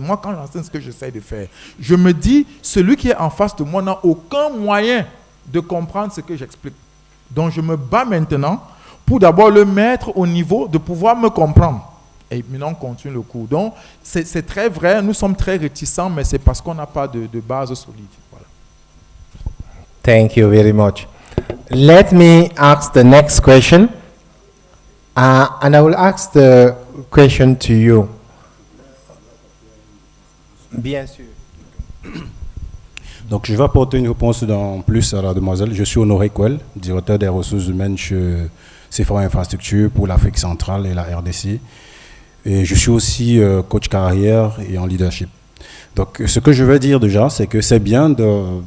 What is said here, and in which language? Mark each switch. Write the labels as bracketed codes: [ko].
[fr] Moi, quand j'enseigne ce que j'essaie de faire, je me dis, celui qui est en face de moi n'a aucun moyen de comprendre ce que j'explique. Donc je me bats maintenant pour d'abord le mettre au niveau de pouvoir me comprendre. Et maintenant on continue le cours. Donc c'est très vrai, nous sommes très réticents, mais c'est parce qu'on n'a pas de base solide. Voilà. [en] Thank you very much. Let me ask the next question. And I will ask the question to you. [fr] Bien sûr. Donc, je vais apporter une réponse en plus à la demoiselle. Je suis Honoré Kouel, directeur des ressources humaines chez Sephora Infrastructure pour l'Afrique centrale et la RDC. Et je suis aussi coach carrière et en leadership. Donc, ce que je veux dire déjà, c'est que c'est bien de...